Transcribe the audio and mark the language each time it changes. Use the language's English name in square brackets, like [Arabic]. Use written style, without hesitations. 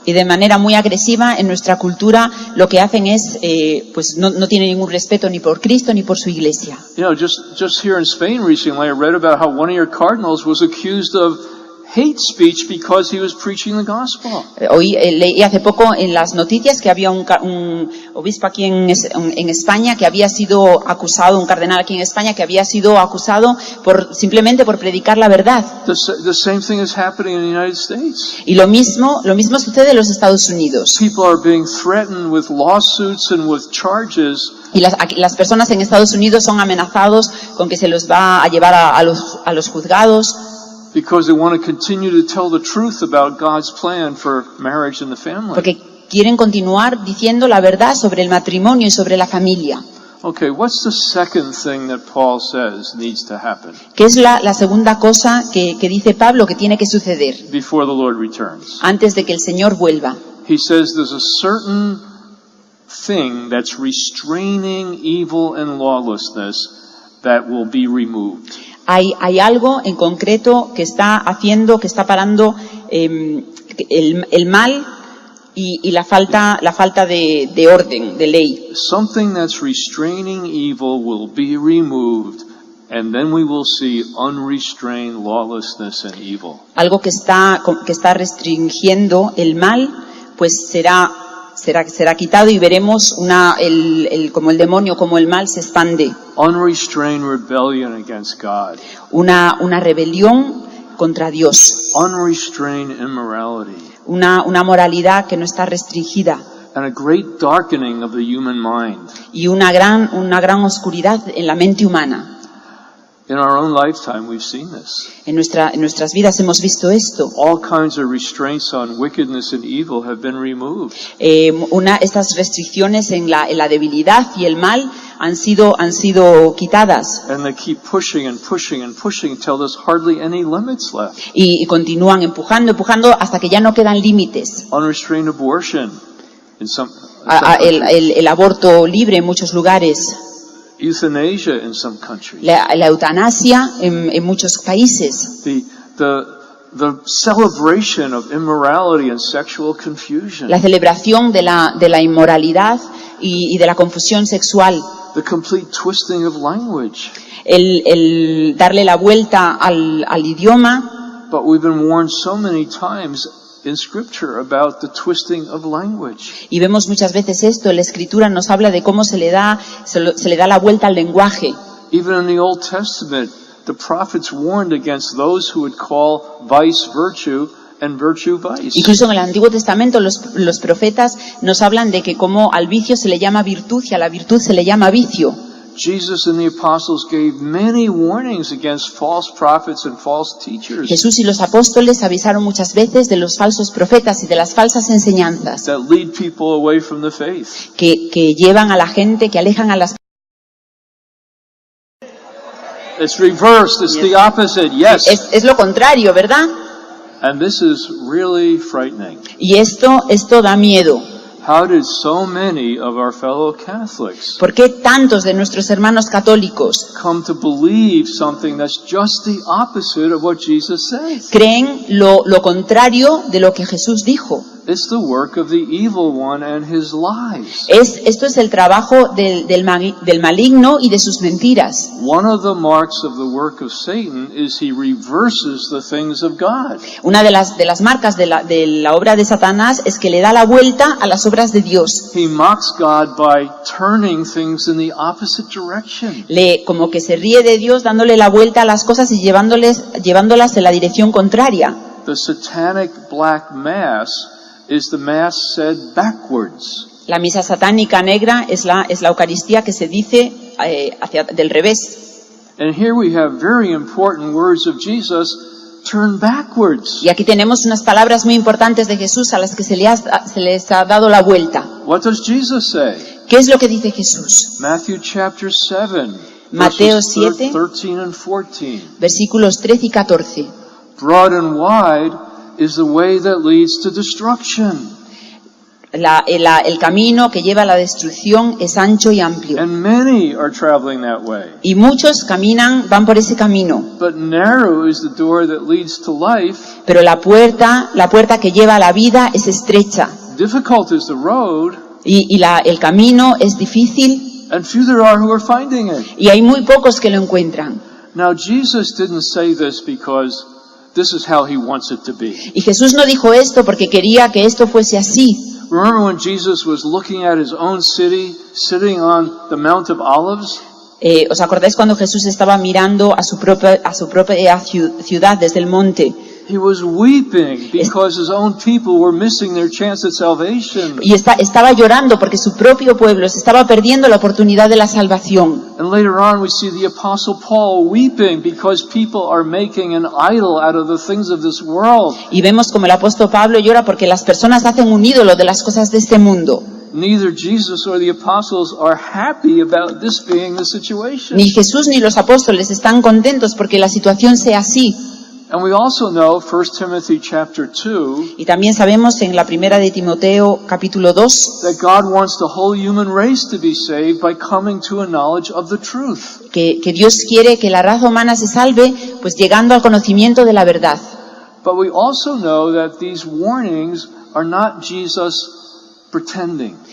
[Spanish] Y de manera muy agresiva en nuestra cultura lo que hacen es, pues no tienen ningún respeto ni por Cristo ni por su iglesia. [English] You know, just here in Spain recently, I read about how one of your cardinals was accused of hate speech because he was preaching the gospel. [Spanish] Hoy leí hace poco en las noticias que había un obispo aquí en España que había sido acusado, un cardenal aquí en España que había sido acusado simplemente por predicar la verdad. [English] The same thing is happening in the United States. [Spanish] Y lo mismo sucede en los Estados Unidos. [English] People are being threatened with lawsuits and with charges. [Spanish] Y las personas en Estados Unidos son amenazados con que se los va a llevar a los juzgados. [English] Because they want to continue to tell the truth about God's plan for marriage and the family. [Spanish] Porque quieren continuar diciendo la verdad sobre el matrimonio y sobre la familia. [English] Okay, what's the second thing that Paul says needs to happen? [Spanish] ¿Qué es la segunda cosa que dice Pablo que tiene que suceder [English] Before the Lord returns. [Spanish] antes de que el Señor vuelva? [English] He says there's a certain thing that's restraining evil and lawlessness that will be removed. [Spanish] Hay algo en concreto que está parando el mal y la falta de orden, de ley. [English] Something that's restraining evil will be removed, and then we will see unrestrained lawlessness and evil. [Spanish] Algo que está restringiendo el mal, pues será quitado y veremos como el demonio, como el mal se expande. [English] Unrestrained rebellion against God. [Spanish] Una rebelión contra Dios. [English] Unrestrained immorality. [Spanish] Una moralidad que no está restringida. [English] And a great darkening of the human mind. [Spanish] Y una gran oscuridad en la mente humana. [English] In our own lifetime we've seen this. [Spanish] En nuestras vidas hemos visto esto. [English] All kinds of restraints on wickedness and evil have been removed. [Spanish] Estas restricciones en la debilidad y el mal han sido quitadas. [English] And they keep pushing and pushing and pushing until there's hardly any limits left. [Spanish] Y continúan empujando hasta que ya no quedan límites. [English] Unrestrained abortion in some [Spanish] el aborto libre en muchos lugares. [English] Euthanasia in some countries. [Spanish] La eutanasia en muchos países. [English] The celebration of immorality and sexual confusion. [Spanish] La celebración de la inmoralidad y de la confusión sexual. [English] The complete twisting of language. [Spanish] El darle la vuelta al idioma. [English] But we've been warned so many times in Scripture about the twisting of language. [Spanish] Y vemos muchas veces esto, la Escritura nos habla de cómo se le da la vuelta al lenguaje. [English] Even in the Old Testament, the prophets warned against those who would call vice virtue and virtue vice. [Spanish] Incluso en el Antiguo Testamento los profetas nos hablan de que como al vicio se le llama virtud y a la virtud se le llama vicio. [English] Jesus and the apostles gave many warnings against false prophets and false teachers. [Spanish] Jesús y los apóstoles avisaron muchas veces de los falsos profetas y de las falsas enseñanzas [English] that lead people away from the faith. [Spanish] que llevan a la gente, que alejan a las. [English] It's reversed, it's the opposite, yes. [Spanish] Es lo contrario, ¿verdad? [English] And this is really frightening. [Spanish] Y esto da miedo. [English] How did so many of our fellow Catholics [Spanish] ¿Por qué tantos de nuestros hermanos católicos [English] come to believe something that's just the opposite of what Jesus said? [Spanish] creen lo contrario de lo que Jesús dijo? [English] It's the work of the evil one and his lies. [Spanish] Esto es el trabajo del maligno y de sus mentiras. [English] One of the marks of the work of Satan is he reverses the things of God. [Spanish] Una de las marcas de la obra de Satanás es que le da la vuelta a las obras de Dios. [English] He mocks God by turning things in the opposite direction. [Spanish] Como que se ríe de Dios dándole la vuelta a las cosas y llevándolas en la dirección contraria. [English] The satanic black mass is the mass said backwards. [Spanish] La misa satánica negra es la Eucaristía que se dice del revés. [English] And here we have very important words of Jesus, turn backwards. [Spanish] Y aquí tenemos unas palabras muy importantes de Jesús a las que se les ha dado la vuelta. [English] What does Jesus say? [Spanish] ¿Qué es lo que dice Jesús? [English] Matthew chapter 7, [Spanish] Mateo [English] verses [Spanish] 7, [English] 13 and 14. [Spanish] versículos 13 y 14. [English] Broad and wide is the way that leads to destruction. [Spanish] El camino que lleva a la destrucción es ancho y amplio. [English] And many are traveling that way. [Spanish] Y muchos van por ese camino. [English] But narrow is the door that leads to life. [Spanish] Pero la puerta que lleva a la vida es estrecha. [English] Difficult is the road. [Spanish] Y el camino es difícil. [English] And few there are who are finding it. [Spanish] Y hay muy pocos que lo encuentran. [English] Now Jesus didn't say this because this is how he wants it to be. [Spanish] Y Jesús no dijo esto porque quería que esto fuese así. [English] Remember when Jesus was looking at his own city, sitting on the Mount of Olives? [Spanish] ¿Os acordáis cuando Jesús estaba mirando a su propia ciudad desde el monte? [English] He was weeping because his own people were missing their chance at salvation. [Spanish] Y estaba llorando porque su propio pueblo se estaba perdiendo la oportunidad de la salvación. [English] And later on we see the Apostle Paul weeping because people are making an idol out of the things of this world. [Spanish] Y vemos como el apóstol Pablo llora porque las personas hacen un ídolo de las cosas de este mundo. [English] Neither Jesus or the apostles are happy about this being the situation. [Spanish] Ni Jesús ni los apóstoles están contentos porque la situación sea así. [English] And we also know 1 Timothy chapter 2 [Spanish] Y también sabemos en la primera de Timoteo capítulo 2 [English] that God wants the whole human race to be saved by coming to a knowledge of the truth. [Spanish] que Dios quiere que la raza humana se salve pues llegando al conocimiento de la verdad. [English] But we also know that these warnings are not Jesus pretending.